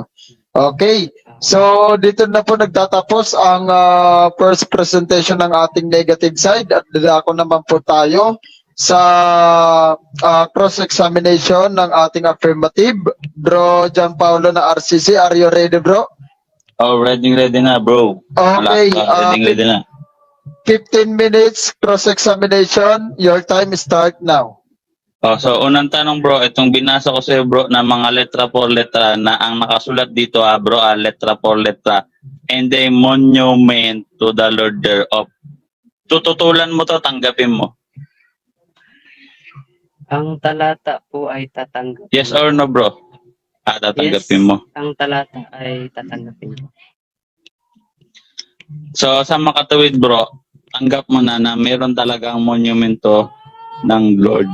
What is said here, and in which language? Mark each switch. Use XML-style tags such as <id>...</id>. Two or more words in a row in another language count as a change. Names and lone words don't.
<tl>Okay. So dito na po nagtatapos ang</tl> <en>first presentation</en> <tl>ng ating</tl> <en>negative side</en> <tl>at ako naman po tayo sa cross-examination ng ating affirmative. Bro John Paulo na RCC,</tl> <en>are you ready bro?</en> <tl>Oh, ready na bro. Okay, Ready na.</tl> <en>15 minutes cross-examination. Your time start now.</en> <tl>Oh, so unang tanong bro, itong binasa ko sa'yo bro na mga</tl> <es>letra por letra</es> <tl>na ang nakasulat dito bro,</tl> <es>letra por letra,</es> <en>and a monument to the Lord thereof.</en> <tl>Tututulan mo to, tanggapin mo. Ang talata po ay tatanggapin. Yes or no bro? Tatanggapin mo. Ang talata ay tatanggapin mo. So sa makatuwid bro, tanggap mo na meron talagang monumento ng Lord.</tl>